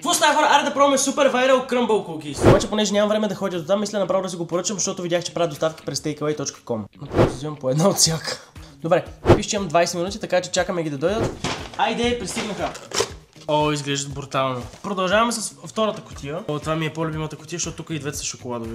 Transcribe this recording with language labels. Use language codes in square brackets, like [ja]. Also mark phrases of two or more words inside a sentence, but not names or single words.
[bg] Какво става, хора? Аре да пробваме супер [en] viral crumble cookies. [bg] Обаче, понеже нямам време да ходя до там, мисля направо да си го поръчам, защото видях, че правят доставки през takeaway.com. Направо си взимам по една от всяка. Добре, пише, че имам 20 минути, така че чакаме ги да дойдат. Айде, пристигнаха. О, изглеждат брутално. Продължаваме с втората кутия. О, това ми е по-любимата кутия, защото тук и двете са шоколадови.